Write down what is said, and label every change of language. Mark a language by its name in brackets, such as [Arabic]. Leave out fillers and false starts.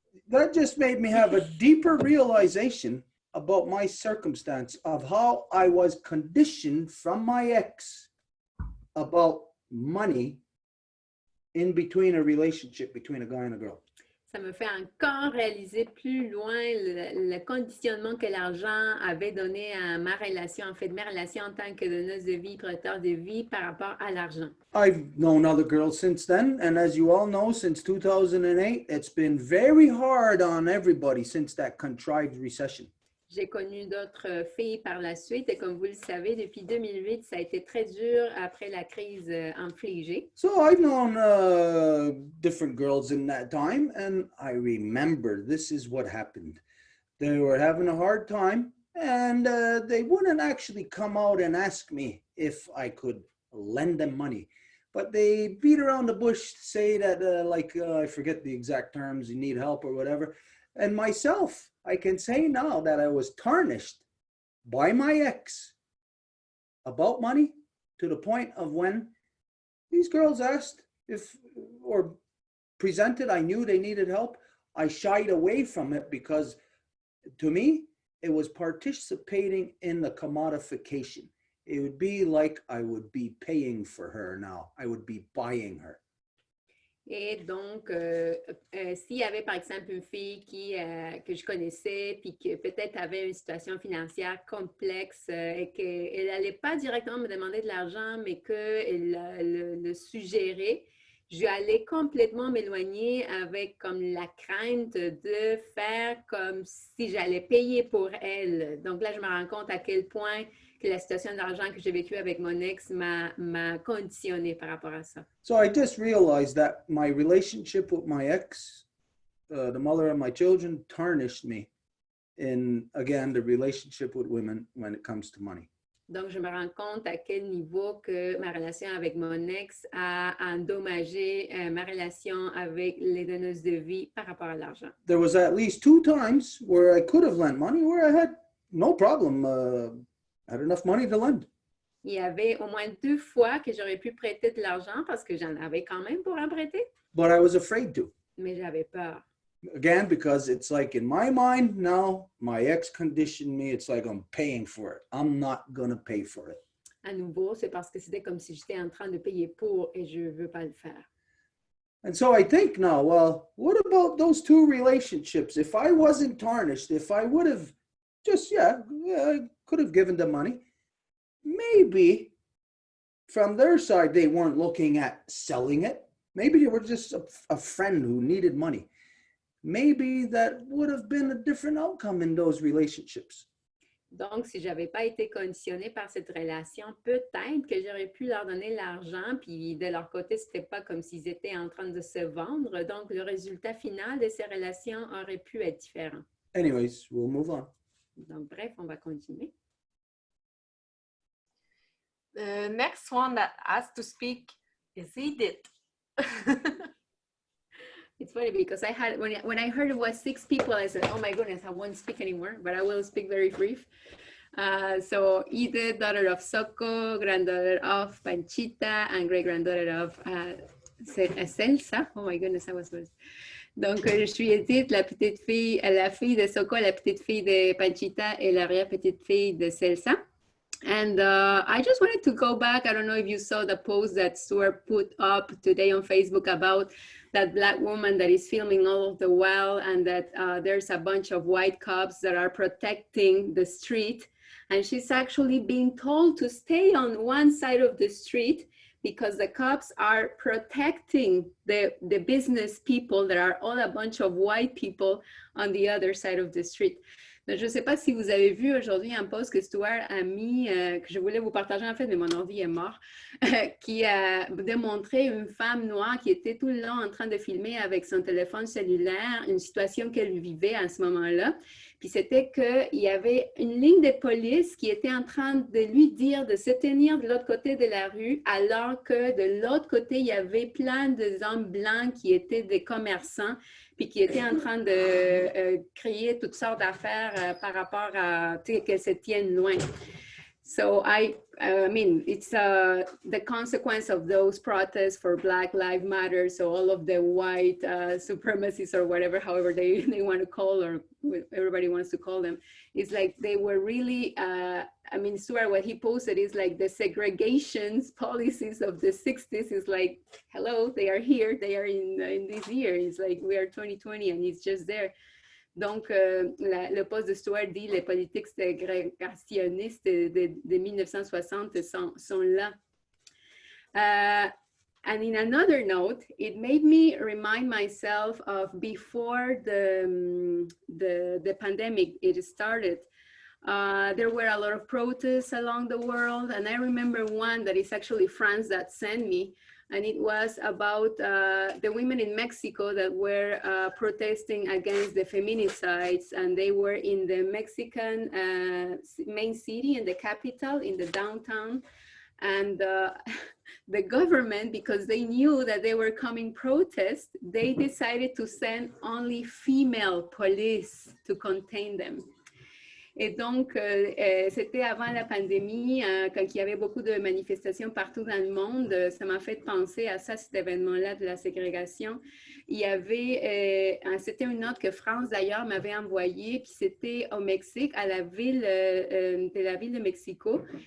[English] That just made me have a deeper realization about my circumstance of how I was conditioned from my ex about money in between a relationship between a guy and a girl. [French] Ça me fait encore réaliser plus loin le conditionnement que l'argent avait donné à ma relation, en fait, de mes relations en tant que donneuse de vie, protecteur de vie par rapport à l'argent. [English] I've known other girls since then, and as you all know, since 2008, it's been very hard on everybody since that contrived recession. [French] J'ai connu d'autres filles par la suite et comme vous le savez, depuis 2008, ça a été très dur après la crise infligée. [English] So I've known different girls in that time, and I remember this is what happened. They were having a hard time, and they wouldn't actually come out and ask me if I could lend them money. But they beat around the bush to say that, I forget the exact terms, you need help or whatever. And myself, I can say now that I was tarnished by my ex about money to the point of when these girls asked if or presented, I knew they needed help. I shied away from it because to me, it was participating in the commodification. It would be like I would be paying for her now. I would be buying her. [French] Et donc, s'il y avait par exemple une fille que je connaissais puis que peut-être avait une situation financière complexe et qu'elle n'allait pas directement me demander de l'argent, mais qu'elle le suggérait, je allais complètement m'éloigner avec comme la crainte de faire comme si j'allais payer pour elle. Donc là, je me rends compte à quel point que la situation d'argent que j'ai vécue avec mon ex m'a conditionné par rapport à ça. [English] So I just realized that my relationship with my ex, the mother of my children, tarnished me in, again, the relationship with women when it comes to money. [French] Donc, je me rends compte à quel niveau que ma relation avec mon ex a endommagé ma relation avec les donneuses de vie par rapport à l'argent. [English] There was at least 2 times where I could have lent money where I had no problem, had enough money to lend. [French] Il y avait au moins 2 fois que j'aurais pu prêter de l'argent parce que j'en avais quand même pour en prêter, [English] But I was afraid to. [French] mais j'avais peur. [English] Again, because it's like in my mind now, my ex conditioned me. It's like I'm paying for it. I'm not going to pay for it. [French] À nouveau, c'est parce que c'était comme si j'étais en train de payer pour et je ne veux pas le faire. [English] And so I think now, well, what about those 2 relationships? If I wasn't tarnished, if I would have just, I could have given them money. Maybe from their side, they weren't looking at selling it. Maybe they were just a friend who needed money. Maybe that would have been a different outcome in those relationships. [French] Donc, si je n'avais pas été conditionnée par cette relation, peut-être que j'aurais pu leur donner l'argent, puis de leur côté, ce n'était pas comme s'ils étaient en train de se vendre. Donc, le résultat final de ces relations aurait pu être différent. [English] Anyways, we'll move on. [French] Donc, bref, on va continuer. [English] The next one that has to speak is Edith. It's funny because when I heard it was 6 people, I said, oh my goodness, I won't speak anymore, but I will speak very brief. So Edith, daughter of Soko, granddaughter of Panchita, and great-granddaughter of Celsa. Oh my goodness, I was first. [French] Donc, je suis Edith, la fille de Soko, la petite fille de Panchita et l'arrière-petite fille de Celsa. [English] And I just wanted to go back. I don't know if you saw the post that Stuart put up today on Facebook about that Black woman that is filming all of the while, and that there's a bunch of white cops that are protecting the street. And she's actually being told to stay on one side of the street because the cops are protecting the business people that are all a bunch of white people on the other side of the street. [French] Je ne sais pas si vous avez vu aujourd'hui un post que Stuart a mis, que je voulais vous partager en fait, mais mon ordi est mort, qui a démontré une femme noire qui était tout le long en train de filmer avec son téléphone cellulaire une situation qu'elle vivait à ce moment-là. Puis c'était qu'il y avait une ligne de police qui était en train de lui dire de se tenir de l'autre côté de la rue, alors que de l'autre côté, il y avait plein d'hommes blancs qui étaient des commerçants, puis qui étaient en train de créer toutes sortes d'affaires par rapport à qu'elles se tiennent loin. [English] So I mean, it's the consequence of those protests for Black Lives Matter. So all of the white supremacists or whatever, however they want to call, or everybody wants to call them, it's like they were really, I mean, Stuart, what he posted is like the segregation policies of the 60s is like, hello, they are here, they are in this year. It's like we are 2020 and it's just there. [French] Donc, le poste de Stuart dit les politiques ségrégationnistes de 1960 sont là. [English] And in another note, it made me remind myself of before the pandemic it started. There were a lot of protests along the world, and I remember one that is actually France that sent me, and it was about the women in Mexico that were protesting against the feminicides, and they were in the Mexican main city, in the capital, in the downtown, and the government, because they knew that they were coming protests, they decided to send only female police to contain them. [French] Et donc, c'était avant la pandémie, quand il y avait beaucoup de manifestations partout dans le monde. Ça m'a fait penser à ça, cet événement-là de la ségrégation. Il y avait, c'était une note que France d'ailleurs m'avait envoyée, puis c'était au Mexique, à la ville de Mexico.